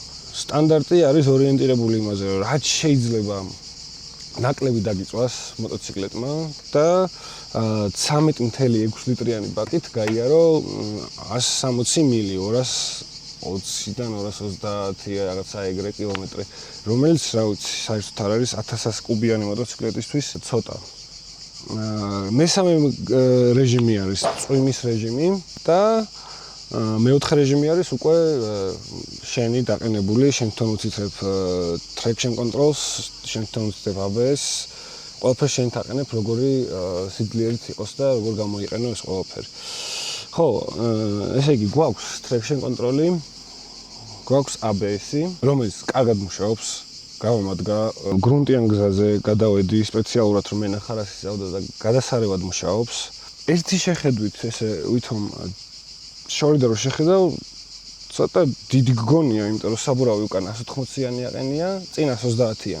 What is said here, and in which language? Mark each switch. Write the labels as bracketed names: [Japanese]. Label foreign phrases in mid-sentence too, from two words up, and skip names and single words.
[Georgian] სტანდარტი არის ორიენტირებული იმაზე, რომ რაც შეიძლება ნაკლები დაგიწვას მოტოციკლეტმა და 13.6 ლიტრიანი ბაკით გაიარო 160 მილი 220-დან 230 რაღაცა ეგრე კილომეტრი, რომელიც რა ვიცი, საერთოდ არ არის 1100 კუბიანი მოტოციკლეტისთვის ცოტა. მესამე რეჟიმი არის წვიმის რეჟიმი და მეოთხე რეჟიმი არის უკვე შენი დაყენებული, შენ თვითონ უცითებ [English] traction controls, [Georgian] შენ თვითონ უცითებ ABS, ყველაფერს შენ თაყენებ, როგორი სიძლიერით იყოს და როგორ გამოიყენო ეს ყველაფერი. ხო, ესე იგი გვაქვს [English] traction control- [Georgian] ი, გვაქვს ABS-ი, რომელიც კარგად მუშაობს, გამომადგა გრუნტიან გზაზე გადავედი სპეციალურად რომ მენახარ ასისავდა და გადასარევად მუშაობს. ერთი შეხედვით ესე ვითომ შორიდან რომ შეხედავ, ცოტა დიდი გგონია, იმიტომ რომ საბურავი უკან 180-იანი აყენია, წინ 130-იანი.